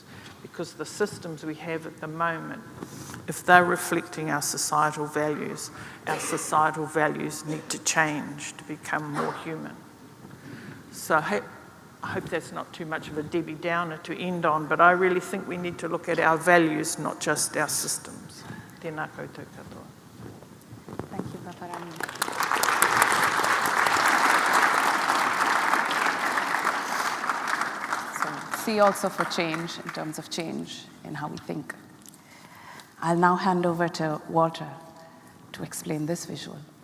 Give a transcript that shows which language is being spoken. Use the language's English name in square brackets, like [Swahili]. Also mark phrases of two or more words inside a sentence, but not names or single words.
[English] Because the systems we have at the moment, if they're reflecting our societal values need to change to become more human. So I hope that's not too much of a Debbie Downer to end on, but I really think we need to look at our values, not just our systems. [Māori] Tēnā koutou katoa. [English] Thank you, Paparangi. So, C also for change, in terms of change in how we think. I'll now hand over to Walter to explain this visual.